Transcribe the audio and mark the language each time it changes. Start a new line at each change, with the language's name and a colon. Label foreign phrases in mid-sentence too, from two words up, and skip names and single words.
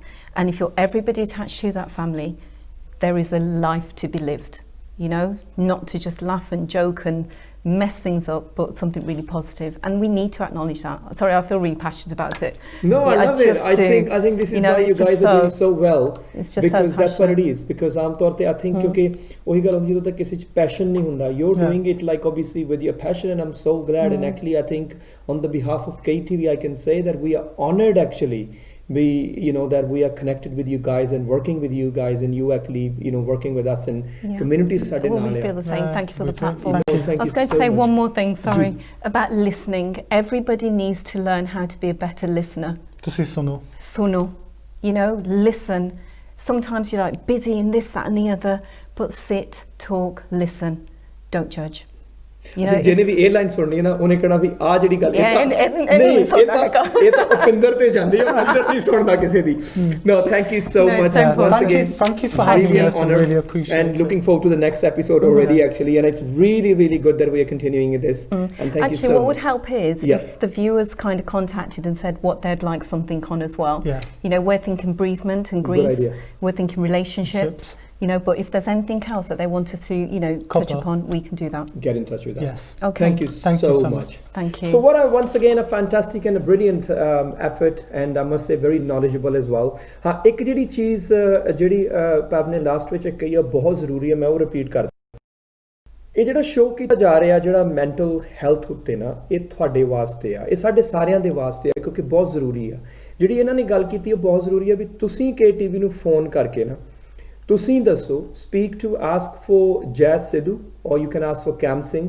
English: And if you're everybody attached to that family, there is a life to be lived. You know, not to just laugh and joke and mess things up, but something really positive. And we need to acknowledge that. Sorry, I feel really passionate about it. No, Yeah, I love it. just I do. think this is You know, why you it's just guys are doing so well. It's just because so that's what it passionate. is. Because
Punjabi: ਆਮ ਤੌਰ ਤੇ
English: I think
Punjabi: ਕਿਉਂਕਿ ਉਹੀ ਗੱਲ ਹੁੰਦੀ ਜਦੋਂ ਤੱਕ ਕਿਸੇ ਚ passion ਨਹੀਂ ਹੁੰਦਾ,
English: you're Yeah. doing it like obviously with your passion, and I'm so glad. And actually, I think on the behalf of KTV, I can say that we are honored actually. That we are connected with you guys and working with you guys, and you actually working with us and Yeah.
Punjabi: communities ਸਾਡੇ
English: Well,
Punjabi: ਨਾਲ
English: we
Punjabi: ਆ.
English: feel the same. Thank you for the we do. platform. Thank you. Thank I was you going to so say much. one more thing, sorry, about listening. Everybody needs to learn how to be a better listener.
Punjabi: ਤੁਸੀਂ ਸੁਣੋ Suno,
English: you know, listen. Sometimes you're like busy in this, that and the other, but sit, talk, listen. Don't judge. You know,
Punjabi: ਜਿਹਨੇ
English: it's-
Punjabi: ਵੀ ਇਹ ਲਾਈਨ ਸੁਣਨੀ ਹੈ ਨਾ ਉਹਨੇ ਕਹਿਣਾ ਵੀ ਆ ਜਿਹੜੀ ਗੱਲ
English: Yeah, and
Punjabi: ਨਹੀਂ ਨਹੀਂ ਸੁਣਨਾ ਹੈਗਾ। ਇਹ ਤਾਂ ਉਪਿੰਦਰ ਤੇ ਜਾਂਦੀ ਹੈ ਉਪਿੰਦਰ ਨਹੀਂ ਸੁਣਦਾ ਕਿਸੇ ਦੀ
English: No, thank you so No, it's much so important. once again. Thank you for Really having an us. I honor. really appreciate and it. looking forward to the next episode already actually, and it's really really good that we are continuing with this and thank Actually, you so what would much. help is Yeah. if the viewers kind of contacted and said what they'd like something on as well. Yeah. You know, we're thinking bereavement and Good grief. idea. We're thinking relationships. You know, but if there's anything else that they want us to, you know, touch Cover. upon, we can do that. Get in touch with us. Yes. Okay. Thank you Thank so you so much. Thank you. So what are once again a fantastic and a brilliant effort, and I must say very knowledgeable as well.
Punjabi: ਹਾਂ ਇੱਕ ਜਿਹੜੀ ਚੀਜ਼ ਜਿਹੜੀ ਪਾਪ ਨੇ ਲਾਸਟ ਵਿੱਚ ਕਹੀ ਆ ਬਹੁਤ ਜ਼ਰੂਰੀ ਹੈ, ਮੈਂ ਉਹ ਰਿਪੀਟ ਕਰਦਾ। ਇਹ ਜਿਹੜਾ ਸ਼ੋਅ ਕੀਤਾ ਜਾ ਰਿਹਾ ਜਿਹੜਾ
English: mental health
Punjabi: ਉੱਤੇ ਨਾ, ਇਹ ਤੁਹਾਡੇ ਵਾਸਤੇ ਆ, ਇਹ ਸਾਡੇ ਸਾਰਿਆਂ ਦੇ ਵਾਸਤੇ ਆ, ਕਿਉਂਕਿ ਬਹੁਤ ਜ਼ਰੂਰੀ ਆ। ਜਿਹੜੀ ਇਹਨਾਂ ਨੇ ਗੱਲ ਕੀਤੀ ਉਹ ਬਹੁਤ ਜ਼ਰੂਰੀ ਆ ਵੀ ਤੁਸੀਂ KTV ਨੂੰ ਫੋਨ ਕਰਕੇ ਨਾ ਤੁਸੀਂ ਦੱਸੋ,
English: speak to ask for Jas Sidhu or you can ask for Kam Singh.